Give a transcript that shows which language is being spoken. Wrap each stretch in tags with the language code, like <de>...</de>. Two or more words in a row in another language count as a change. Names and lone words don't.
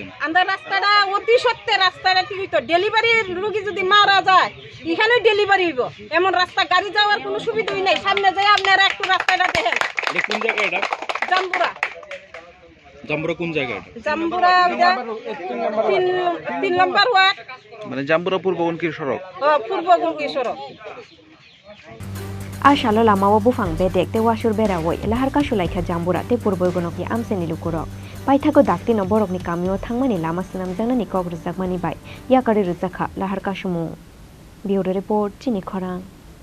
<bn>আমরা রাস্তাটা অতি সত্ত্বে রাস্তাটা ঠিক হইতো ডেলিভারি রোগী যদি মারা যায় এখানে ডেলিভারি হইব এমন রাস্তা গাড়ি যাওয়ার কোনো সুবিধাই নাই সামনে যাই আপনারা একটু রাস্তাটা দেখেন কোন জায়গা এটা জাম্বুরা কোন জায়গা জাম্বুরা 3 নম্বর ওয়ার্ড মানে জাম্বুরা পূর্ববঙ্গী সড়ক পূর্ববঙ্গী সড়ক</bn> <trp>Ashalo lama wa bufang bedek te wasur berawoi lahar ka shulaikha jambura te purboy gonoki amseni lukurok paithago dakti no borok ni kamio thangmani lama sanam janani kogrujak mani bai yakari rujakha lahar ka sumu</trp> <en>bureau report</en> <trp>chini khorang</trp>